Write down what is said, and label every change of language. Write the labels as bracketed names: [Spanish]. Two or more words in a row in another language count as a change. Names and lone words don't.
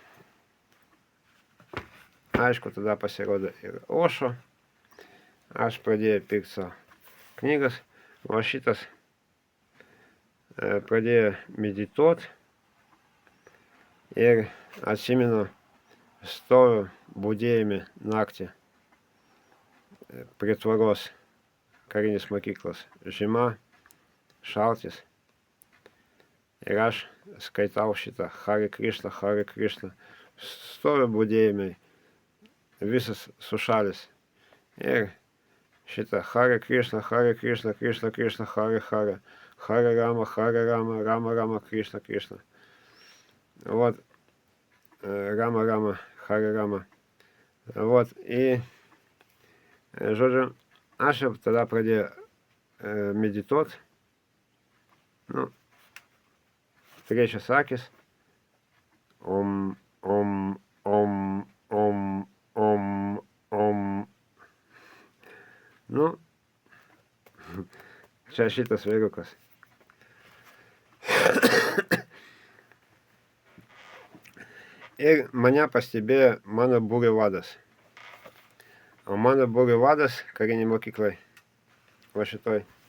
[Lithuanian] Aš pradėjau pirkti savo knygas, o šitas pradėjo medituoti ir atsimenu, stoviu budėjime naktį prie tvoros karinės mokyklos. Žiema, šaltis. Ir aš skaitau šitą [Sanskrit] Hare Krishna, Hare Krishna. [Lithuanian] Stoviu budėjime, visas sušalis. [Sanskrit] Ir šitą Hare Krishna, Hare Krishna, Krishna Krishna, Hare Hare. Hare Rama, Rama Rama, Krishna Вот, Рама, Хара Рама. От, і, [Lithuanian] žodžiu, aš jau tada pradėjau medituot, nu, trečias akis, [Sanskrit] om, om, om, om, om, om. [Lithuanian] Nu, čia šitas vyrukas. Ir mane pastebėjo mano būrio vadas. O mano būrio vadas karinėj mokykloj, va šitoj.